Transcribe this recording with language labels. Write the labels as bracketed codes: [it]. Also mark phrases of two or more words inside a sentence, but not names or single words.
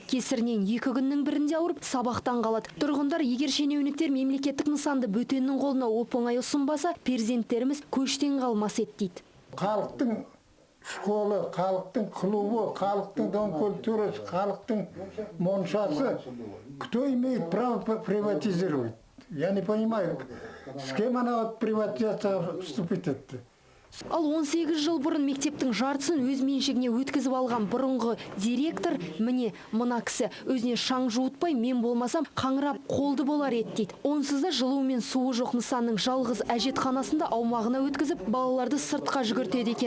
[kk] Кесірінен 2 күннің бірінде ауырып, сабақтан қалады. Тұрғындар егер шенеуніктер мемлекеттік нысанды бөтеннің қолына оп-оңай ұсынбаса, перзенттеріміз көштен қалмас еді дейді. Халықтың школы, халықтың клубы, халықтың [ru] дом культуры, [kk] халықтың моншасы. [ru] Кто имеет право приватизировать? Я не понимаю, с кем она от приватизация вступит это? [kk] Ал 18 жыл бұрын мектептің жартысын өз меншігіне өткізіп алған бұрынғы директор, міне мына кісі өзіне шаң жуытпай, мен болмасам қаңырап қолды болар еді дейді. Онсыз да жылуы мен суы жоқ нысанның жалғыз әжетханасында аумағына өткізіп, балаларды сыртқа жүгіртеді екен.